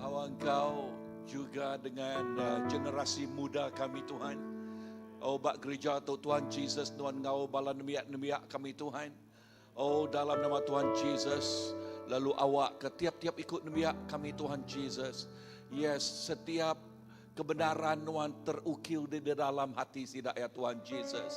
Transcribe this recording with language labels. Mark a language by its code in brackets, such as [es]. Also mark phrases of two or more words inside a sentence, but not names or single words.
[ms] Engkau juga dengan generasi muda kami Tuhan. [iba] Oh, bak gereja Tuhan Jesus, Tuhan ngau bala nemiak kami Tuhan. Oh, dalam nama Tuhan Jesus, lalu awak ke tiap-tiap ikut nemiak kami Tuhan Jesus. [ms] Yes, setiap kebenaran Tuhan terukil di dalam hati [iba] sidak ya [ms] Tuhan Jesus.